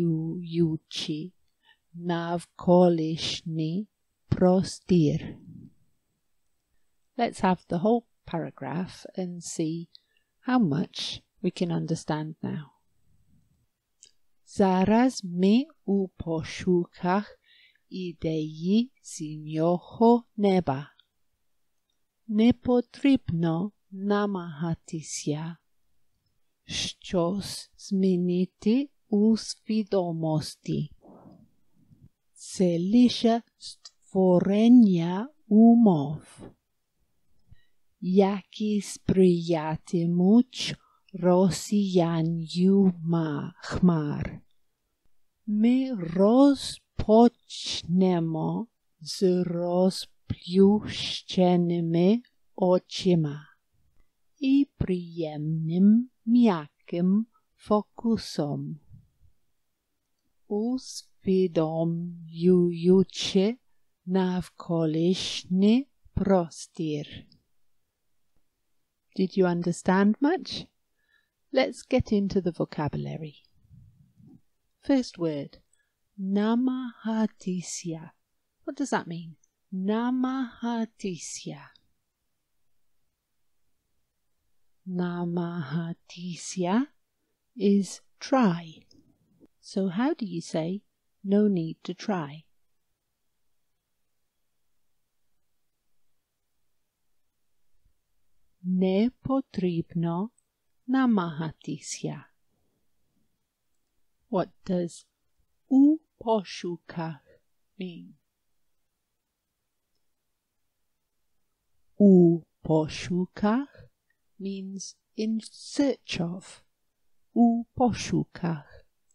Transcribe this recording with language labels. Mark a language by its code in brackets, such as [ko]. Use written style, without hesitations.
[uk] Усвідомлюючи навколишній простір. [en] Let's have the whole paragraph and see how much we can understand now. [uk] Зараз ми у пошуках ідеї синього неба. Не потрібно намагатися щось змінити у свідомості. Це лише створення умов, які сприятимуть розсіянню хмар. Ми розпочнемо з розплющеними очима і приємним м'яким фокусом. Усвідомлюючи навколишній простір. [en] Did you understand much? Let's get into the vocabulary. First word, namahātisya. What does that mean? Namahātisya. Namahātisya is try. So how do you say no need to try? [uk] Не потрібно намагатися. [en] What does [uk] у пошуках [en] mean? [uk] У пошуках [en] means in search of. [uk] У пошуках.